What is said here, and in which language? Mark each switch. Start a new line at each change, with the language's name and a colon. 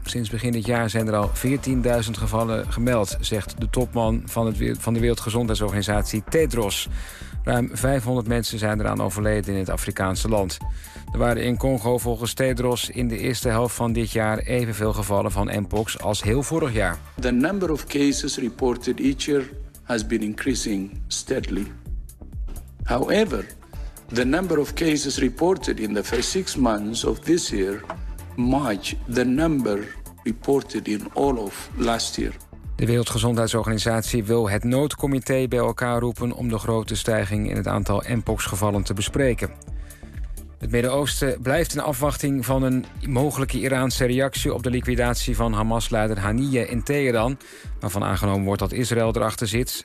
Dutch: Sinds begin dit jaar zijn er al 14.000 gevallen gemeld, zegt de topman van de Wereldgezondheidsorganisatie Tedros. Ruim 500 mensen zijn eraan overleden in het Afrikaanse land. Er waren in Congo volgens Tedros in de eerste helft van dit jaar evenveel gevallen van mpox als heel vorig jaar.
English: The number of cases reported each year has been increasing steadily. However, the number of cases reported in the first six months of this year match the number reported in all of last year.
Dutch: De Wereldgezondheidsorganisatie wil het noodcomité bij elkaar roepen om de grote stijging in het aantal mpox-gevallen te bespreken. Het Midden-Oosten blijft in afwachting van een mogelijke Iraanse reactie op de liquidatie van Hamas-leider Haniyeh in Teheran, waarvan aangenomen wordt dat Israël erachter zit.